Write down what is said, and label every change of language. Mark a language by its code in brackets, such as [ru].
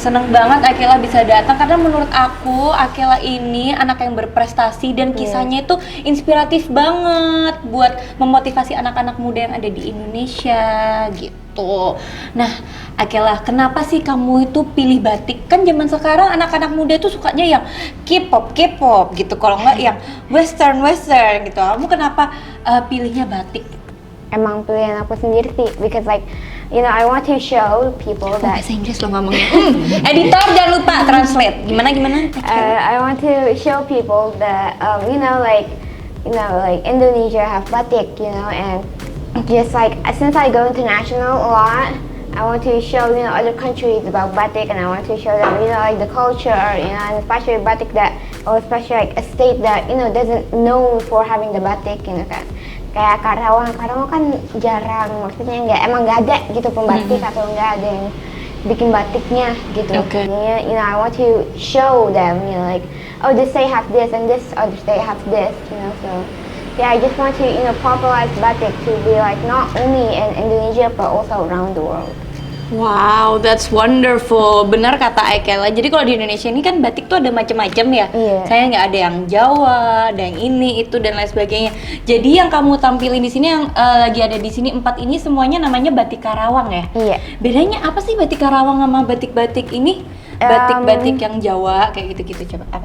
[id] Seneng banget Akela bisa datang karena menurut aku Akela ini anak yang berprestasi dan kisahnya itu inspiratif banget buat memotivasi anak-anak muda yang ada di Indonesia gitu. Nah, Akela, kenapa sih kamu itu pilih batik? Kan zaman sekarang anak-anak muda itu sukanya yang K-pop gitu, kalau nggak yang western gitu. Kamu kenapa pilihnya batik? Emang pilihan aku sendiri sih, [en] because like, you know, I want to show people that. [id] Bahasa Inggris lo ngomongnya. Editor jangan lupa translate. Gimana? [en] I want to show people that, you know, like Indonesia have batik, you know, and just like since I go international a lot, I want to show, you know, other countries about batik, and I want to show them, you know, like the culture, you know, and especially batik or especially like a state that, you know, doesn't know for having the batik, you know, kan. [id] Kayak Karawang kan jarang, maksudnya emang nggak ada gitu pembatik atau nggak ada yang bikin batiknya gitu. [en] Okay. You know, I want to show them, you know, like, oh, this state have this and this other state have this, you know, so yeah, I just want to, you know, popularize batik to be like not only in Indonesia but also around the world. Wow, that's wonderful. [id] Benar kata Akela. Jadi kalau di Indonesia ini kan batik tuh ada macam-macam ya. Iya. Saya nggak ada yang Jawa, ada yang ini, itu dan lain sebagainya. Jadi yang kamu tampilin di sini yang lagi ada di sini 4 ini semuanya namanya batik Karawang ya. Iya. Bedanya apa sih batik Karawang sama batik-batik ini? Batik-batik yang Jawa kayak gitu-gitu coba. Apa